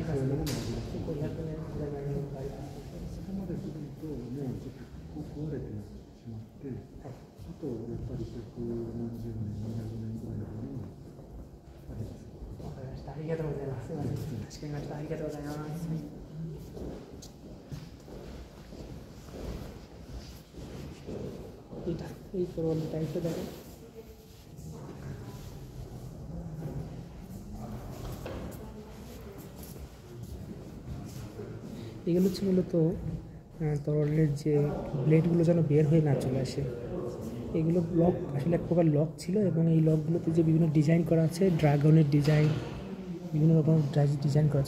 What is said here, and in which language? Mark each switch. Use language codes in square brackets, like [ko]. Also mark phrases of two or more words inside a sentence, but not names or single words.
[ja] ありますね。500年ぐらいのものがあります。そこまでするともうちょっと壊れてしまって、あとやっぱり100何十年、200年ぐらいのものもあります。わかりました。ありがとうございます。すみません。かしこまりました。ありがとうございます。 [bn] এই পুরোনো টাইপটা দেখো। এগুলো হচ্ছে মূলত তরলের যে ব্লেডগুলো যেন বের হয়ে না চলে আসে, এগুলো লক আসলে এক প্রকার লক ছিল, এবং এই লকগুলোতে যে বিভিন্ন ডিজাইন করা আছে, ড্রাগনের ডিজাইন, বিভিন্ন রকম ডিজাইন করা আছে।